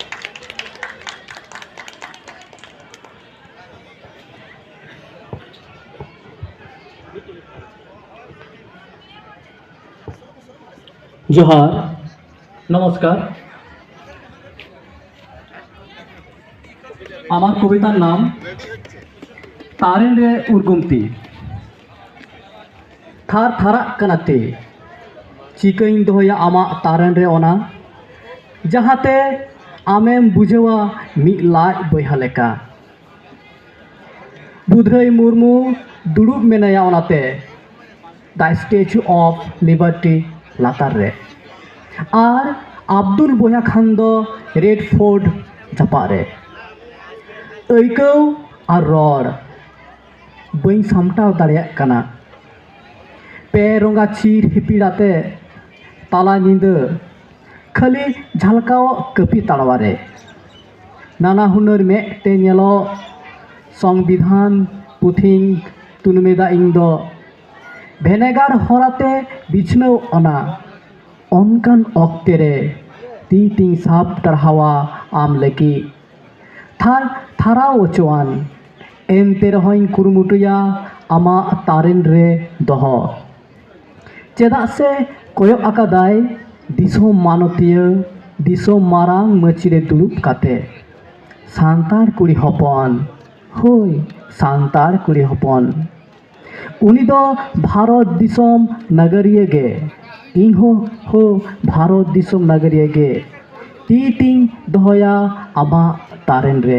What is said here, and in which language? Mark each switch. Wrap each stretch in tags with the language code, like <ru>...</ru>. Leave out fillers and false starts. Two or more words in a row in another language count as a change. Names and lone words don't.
<sat>जोहार नमस्कार। आमार कवितार नाम तारेन रे उर्गुमती। थार थारा कनाते चिकाइन दोया आमा तारेन रे ओना जहाते आमेम बुझेवा मि लाज बयहा लेका। बुधराई मुर्मू दुड़ुब मेनाया ओनाते द स्टैचू ऑफ लिबर्टी लातार रे और आब्दुल बया खान दो रेड फोर्ट जापारे ऐकौ और रड़ बई सामटाव दाड़ेयाग काना। पे रंगा चिर हिपिड़ाते ताला निंदो खाली झलकाव कपि ताड़वारे नाना हुनर मेटे नेलो संविधान पुथिं तुनमेदा इं दो भेनेगार हराते बिछनौ अना अनकान अक्तेरे ती तिं साब टारहावा आम लगी थार थारा ओचवान एनते रहोइन कुरुमुटुया आमा तारेन रे दह चेदा से कोयो आकादाय दिसोम मानतीय दिसोम मारांग मचिरे दुलुप काते सांतार कुड़ी हपन होय सांतार कुड़ी हपन उनी दो भारत दिसोम नगरिया गे इन हो भारत दिसोम नगरिया गे ती तिं दहया आमा तारेन रे।</sat>